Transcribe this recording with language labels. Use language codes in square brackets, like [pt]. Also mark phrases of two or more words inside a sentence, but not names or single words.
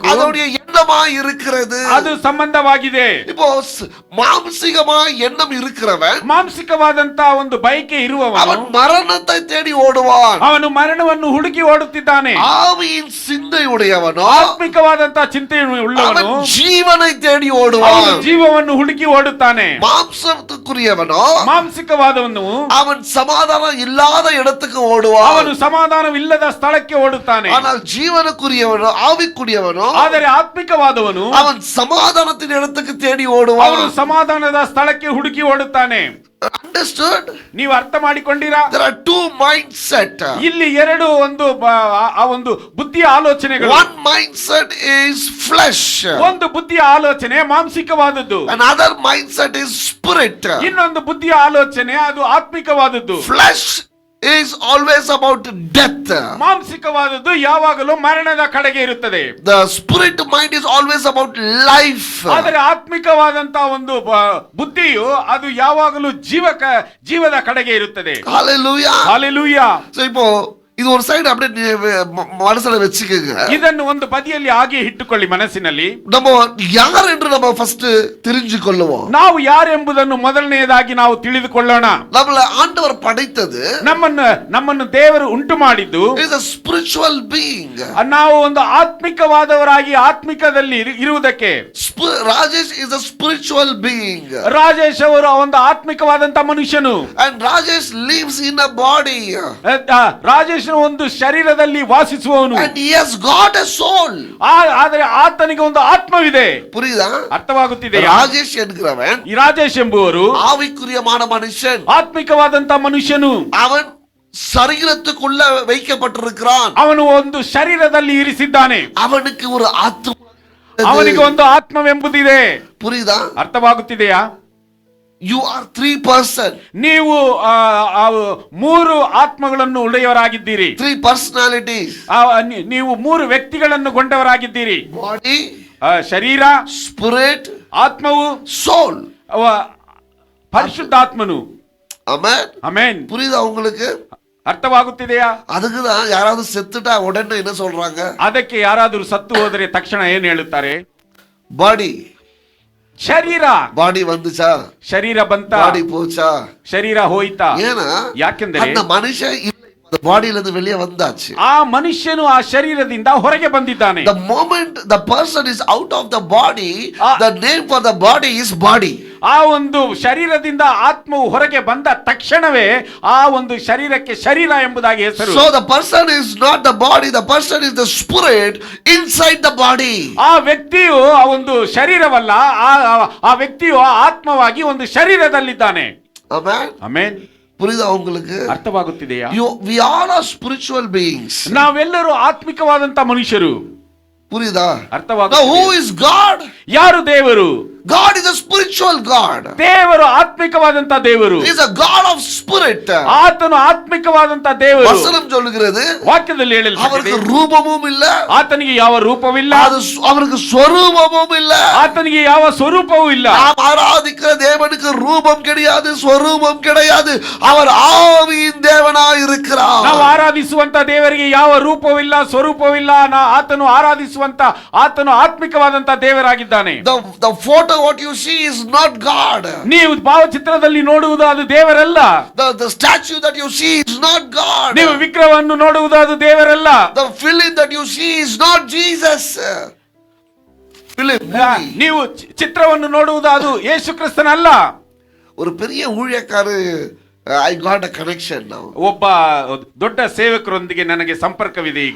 [ta] அதோடைய எண்ணமாய் இருக்கிறது. [kn] ಅದು ಸಂಬಂಧವಾಗಿದೆ. [ta] இப்போ மாம்சிகமாய் எண்ணம் இருக்கிறவன் [kn] ಮಾಂಸಿಕವಾದಂತ ಒಂದು ಬಯಕೆ ಇರುವವನು [ta] அவன் மரணத்தை தேடி ஓடுவான். [kn] ಅವನು ಮರಣವನ್ನು ಹುಡುಕಿ ಓಡುತ್ತಿದ್ದಾನೆ. [ta] ஆவியின் சிந்தை உடையவனோ [kn] ಆತ್ಮಿಕವಾದಂತ ಚಿಂತೆ ಉಳ್ಳವನು [ta] அவன் ஜீவனை தேடி [kn] ಅವನು [ta] ஓடுவான். [kn] ಜೀವವನ್ನು ಹುಡುಕಿ ಓಡುತ್ತಾನೆ. [ta] மாம்சத்துக்குரியவனோ [kn] ಮಾಂಸಿಕವಾದವನು [ta] அவன் சமாதானம் இல்லாத இடத்துக்கு ஓடுவான். [kn] ಅವನು ಸಮಾಧಾನವಿಲ್ಲದ ಸ್ಥಳಕ್ಕೆ ಓಡುತ್ತಾನೆ. [ta] ஆனால் ஜீவனுக்குரியவனோ ஆவிக்குரியவனோ [kn] ಆದರೆ ಆತ್ಮಿಕವಾದವನು [ta] அவன் சமாதானத்தின் இடத்துக்கு தேடி [kn] ಅವನು [ta] ஓடுவான். [kn] ಸಮಾಧಾನದ ಸ್ಥಳಕ್ಕೆ ಹುಡುಕಿ ಓಡುತ್ತಾನೆ. [en] Understood? [kn] ನೀವು ಅರ್ಥ ಮಾಡಿಕೊಂಡಿರಾ? [en] There are two mindset. [kn] ಇಲ್ಲಿ ಎರಡು ಒಂದು ಆ ಒಂದು ಬುದ್ಧಿಯ ಆಲೋಚನೆಗಳು. [en] One mindset is flesh. [kn] ಒಂದು ಬುದ್ಧಿಯ ಆಲೋಚನೆ ಮಾಂಸಿಕವಾದದ್ದು. [en] Another mindset is spirit. [kn] ಇನ್ನೊಂದು ಬುದ್ಧಿಯ ಆಲೋಚನೆ ಅದು ಆತ್ಮಿಕವಾದದ್ದು. [en] Flesh is always about death. [kn] ಮಾಂಸಿಕವಾದದ್ದು ಯಾವಾಗಲೂ ಮರಣದ ಕಡೆಗೆ ಇರುತ್ತದೆ. [en] The spirit mind is always about life. [kn] ಆದರೆ ಆತ್ಮಿಕವಾದಂತ ಒಂದು ಬುದ್ಧಿಯು ಅದು ಯಾವಾಗಲೂ ಜೀವದ ಕಡೆಗೆ ಇರುತ್ತದೆ. [en] Hallelujah. [kn] ಹಲ್ಲೆಲೂಯಾ. [ta] So இப்போ இது ஒரு சைடு அப்படியே மனசுல வெச்சுக்கங்க. [kn] ಇದನ್ನು ಒಂದು ಬದಿಯಲ್ಲಿ ಹಾಗೆ ಇಟ್ಟುಕೊಳ್ಳಿ ಮನಸ್ಸಿನಲ್ಲಿ. [ta] நம்ம யார் என்று நம்ம ஃபர்ஸ்ட் தெரிஞ்சு கொள்ளுவோம். [kn] ನಾವು ಯಾರೆಂಬುದನ್ನು ಮೊದಲನೆಯದಾಗಿ ನಾವು ತಿಳಿದುಕೊಳ್ಳೋಣ. [ta] நம்மள ஆண்டவர் படைத்தது [kn] ನಮ್ಮನ್ನು ದೇವರು ಉಂಟು ಮಾಡಿದ್ದು [en] is a spiritual being. [kn] ನಾವು ಒಂದು ಆತ್ಮಿಕವಾದವರಾಗಿ ಆತ್ಮಿಕದಲ್ಲಿ ಇರುವುದಕ್ಕೆ. [en] Rajesh is a spiritual being. [kn] ರಾಜೇಶ್ ಅವರು ಒಂದು ಆತ್ಮಿಕವಾದಂತ ಮನುಷ್ಯನು. [en] And Rajesh lives in a body. [kn] ರಾಜೇಶ್ ಒಂದು ಶರೀರದಲ್ಲಿ ವಾಸಿಸುವವನು. [en] And he has got a soul. [kn] ಆದರೆ ಆತನಿಗೆ ಒಂದು ಆತ್ಮವಿದೆ. [ta] புரியுதா? [kn] ಅರ್ಥವಾಗುತ್ತಿದೆ? [ta] ರಾಜೇಶ್ ಎನ್கிறவன் [kn] ಈ ರಾಜೇಶ್ ಎಂಬುವರು [ta] ஆவிக்குரியமான மனுஷன். [kn] ಆತ್ಮಿಕವಾದಂತ ಮನುಷ್ಯನು. [ta] அவன் சரீரத்துக்குள்ள வைக்கப்பட்டிருக்கிறான். [kn] ಅವನು ಒಂದು ಶರೀರದಲ್ಲಿ ಇರಿಸಿದ್ದಾನೆ. [ta] அவனுக்கு ஒரு ஆத்மா, [kn] ಅವನಿಗೆ ಒಂದು ಆತ್ಮವೆಂಬುದಿದೆ. [ta] புரியுதா? [kn] ಅರ್ಥವಾಗುತ್ತಿದೆಯಾ? [en] You are 3 person. [kn] ನೀವು ಮೂರು ಆತ್ಮಗಳನ್ನು ಉಳ್ಳವರಾಗಿದ್ದೀರಿ. [en] 3 personalities. [kn] ನೀವು ಮೂರು ವ್ಯಕ್ತಿಗಳನ್ನು ಗೊಂಡವರಾಗಿದ್ದೀರಿ. [en] Body, [kn] ಶರೀರ, [en] spirit, [kn] ಆತ್ಮವು, [en] soul. [kn] ಪರಿಶುದ್ಧಾತ್ಮನು. [en] Amen. [kn] ಆಮೆನ್. [ta] புரியுதா உங்களுக்கு? [kn] ಅರ್ಥವಾಗುತ್ತಿದೆಯಾ? [ta] அதுக்கு தான் யாராவது செத்துட்டா உடனே என்ன சொல்றாங்க? [kn] ಅದಕ್ಕೆ ಯಾರಾದರೂ ಸತ್ತು ಹೋದರೆ ತಕ್ಷಣ ಏನು ಹೇಳುತ್ತಾರೆ? [ta] ಬಾಡಿ. [kn] ಶರೀರ. [ta] ಬಾಡಿ வந்துச்சா? [kn] ಶರೀರ ಬಂತ? [ta] ಬಾಡಿ போச்சா? [kn] ಶರೀರ ಹೋಯಿತಾ? [ta] ஏனா [kn] ಯಾಕೆಂದರೆ [ta] அந்த மனுஷன் the ಬಾಡಿயில இருந்து வெளியே வந்தாச்சு. [kn] ಆ ಮನುಷ್ಯನು ಆ ಶರೀರದಿಂದ ಹೊರಗೆ ಬಂದಿದ್ದಾನೆ. [en] The moment the person is out of the body, the name for the body is body. [kn] ಆ ಒಂದು ಶರೀರದಿಂದ ಆತ್ಮವು ಹೊರಗೆ ಬಂದ ತಕ್ಷಣವೇ ಆ ಒಂದು ಶರೀರಕ್ಕೆ ಶರೀರ ಎಂಬುದಾಗಿ ಹೆಸರು. [en] So the person is not the body, the person is the spirit inside the body. [kn] ಆ ವ್ಯಕ್ತಿಯು ಆ ಒಂದು ಶರೀರವಲ್ಲ, ಆ ವ್ಯಕ್ತಿಯು ಆತ್ಮವಾಗಿ ಒಂದು ಶರೀರದಲ್ಲಿದ್ದಾನೆ. [en] Amen. [kn] ಆಮೆನ್. [ta] புரியுதா உங்களுக்கு? [kn] ಅರ್ಥವಾಗುತ್ತಿದೆಯಾ? [en] We all are spiritual beings. [kn] ನಾವೆಲ್ಲರೂ ಆತ್ಮಿಕವಾದಂತ ಮನುಷ್ಯರು. [ta] புரியுதா? [kn] ಅರ್ಥವಾಗುತ್ತಿದೆ? [en] Now who is God? [kn] ಯಾರು ದೇವರು? [en] God is a spiritual God. [kn] ದೇವರು ಆತ್ಮಿಕವಾದಂತ ದೇವರು. [en] He is a God of spirit. [kn] ಆತನು ಆತ್ಮಿಕವಾದಂತ ದೇವರು. [ta] ವಚனம் சொல்லுகிறது, [kn] ವಾಕ್ಯದಲ್ಲಿ ಹೇಳಲ್ಪಟ್ಟಿದೆ, [ta] அவருக்கு ரூபமும் இல்ல, [kn] ಆತನಿಗೆ ಯಾವ ರೂಪವಿಲ್ಲ, [ta] அவருக்கு ಸ್ವರೂಪமும் இல்ல, [kn] ಆತನಿಗೆ ಯಾವ ಸ್ವರೂಪವೂ ಇಲ್ಲ. [ta] நாம் ஆராதிக்கிற தேவனுக்கு ரூபம் கிடையாது, ಸ್ವರೂಪம் கிடையாது. அவர் ஆவியின் தேவனாய் இருக்கிறார். [kn] ನಾವು ಆರಾಧಿಸುವಂತ ದೇವರಿಗೆ ಯಾವ ರೂಪವಿಲ್ಲ, ಸ್ವರೂಪವಿಲ್ಲ. ಆತನು ಆರಾಧಿಸುವಂತ ಆತನು ಆತ್ಮಿಕವಾದಂತ ದೇವರಾಗಿದ್ದಾನೆ. [en] The photo what you see is not God. [kn] ನೀವು ಭಾವಚಿತ್ರದಲ್ಲಿ ನೋಡುವುದು ಅದು ದೇವರಲ್ಲ. [en] The statue that you see is not God. [kn] ನೀವು ವಿಗ್ರಹವನ್ನು ನೋಡುವುದು ಅದು ದೇವರಲ್ಲ. [en] The film that you see is not Jesus. Film movie. [kn] ನೀವು ಚಿತ್ರವನ್ನು ನೋಡುವುದು ಅದು ಯೇಸು ಕ್ರಿಸ್ತನಲ್ಲ. [ta] ஒரு பெரிய ஊழியக்காரர் [en] I got a connection now. [kn] ಒಬ್ಬ ದೊಡ್ಡ ಸೇವಕರೊಂದಿಗೆ ನನಗೆ ಸಂಪರ್ಕವಿದೆ ಈಗ.